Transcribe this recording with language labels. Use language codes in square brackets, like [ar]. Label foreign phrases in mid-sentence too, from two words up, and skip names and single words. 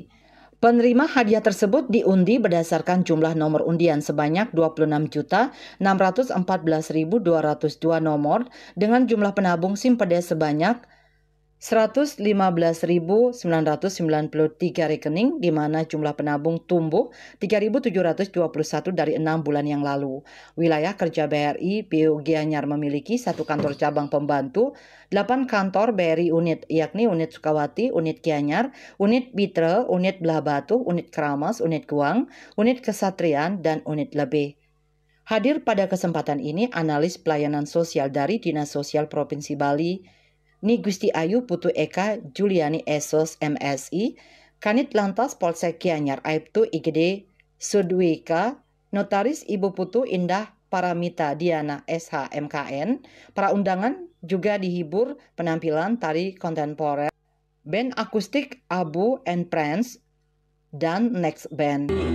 [id] Penerima hadiah tersebut diundi berdasarkan jumlah nomor undian sebanyak 26.614.202 nomor dengan jumlah penabung Simpedes sebanyak 115.993 rekening, di mana jumlah penabung tumbuh 3.721 dari 6 bulan yang lalu. Wilayah kerja BRI PU Gianyar memiliki 1 kantor cabang pembantu, 8 kantor BRI unit, yakni unit Sukawati, unit Gianyar, unit Bitre, unit Belah Batu, unit Keramas, unit Guang, unit Kesatrian, dan unit Lebih. Hadir pada kesempatan ini analis pelayanan sosial dari Dinas Sosial Provinsi Bali, Ni Gusti Ayu Putu Eka Juliani Esos MSI, Kanit Lantas Polsek Gianyar Aibtu IGD Sudwika, Notaris Ibu Putu Indah Paramita Diana SH MKN. Para undangan juga dihibur penampilan tari kontemporer, band akustik Abu and Friends, dan Next Band.